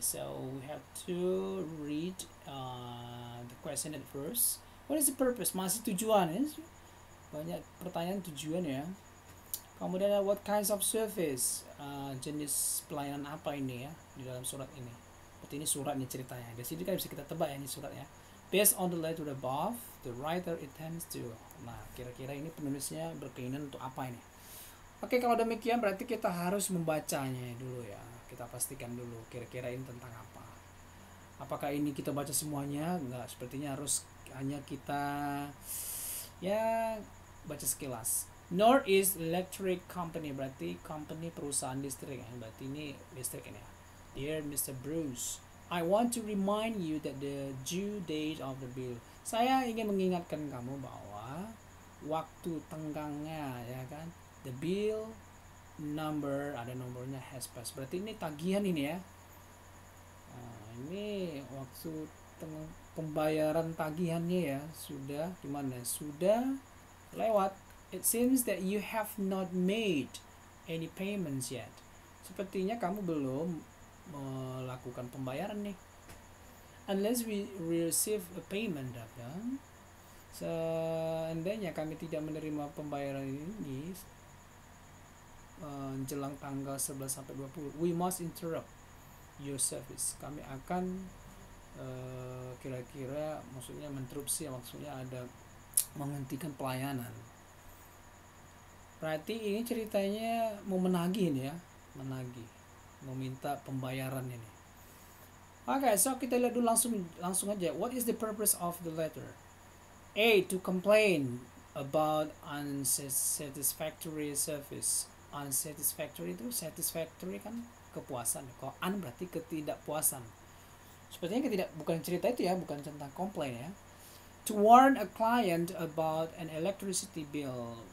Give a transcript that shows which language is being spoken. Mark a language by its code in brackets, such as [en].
[en] So we have to read the question at first. What is the purpose? [id] Masih tujuan ya. Banyak pertanyaan tujuan ya. Kemudian [en] what kinds of service, [id] jenis pelayanan apa ini ya di dalam surat ini. Berarti ini suratnya ceritanya. Di sini kan bisa kita tebak ya ini suratnya. [en] Based on the letter above, the writer intends to. [id] Nah, kira-kira ini penulisnya berkeinginan untuk apa ini? Oke, kalau demikian berarti kita harus membacanya dulu ya. Kita pastikan dulu kira-kira ini tentang apa. Apakah ini kita baca semuanya? Enggak, sepertinya harus hanya kita ya baca sekilas. North East Electric Company, berarti company perusahaan listrik ya. Berarti ini listrik ini ya. [en] Dear Mr. Bruce, I want to remind you that the due date of the bill. [id] Saya ingin mengingatkan kamu bahwa waktu tenggangnya ya kan. [en] The bill number, [id] ada nomornya, [en] has passed. [id] Berarti ini tagihan ini ya. Nah, ini waktu pembayaran tagihannya ya sudah gimana? Sudah lewat. [en] It seems that you have not made any payments yet. [id] Sepertinya kamu belum melakukan pembayaran nih. [en] Unless we receive a payment, ya. [id] Seandainya kami tidak menerima pembayaran ini jelang tanggal 11 sampai 20, [en] we must interrupt your service. [id] Kami akan kira-kira maksudnya menterupsi, maksudnya ada menghentikan pelayanan. Berarti ini ceritanya mau menagih ini ya, menagih, meminta pembayaran ini. [en] Oke, so [id] kita lihat dulu langsung aja. [en] What is the purpose of the letter? A. To complain about unsatisfactory service. [id] Unsatisfactory itu satisfactory kan kepuasan. Kalau un berarti ketidakpuasan. Sepertinya bukan cerita itu ya, bukan tentang komplain ya. [en] To warn a client about an electricity bill.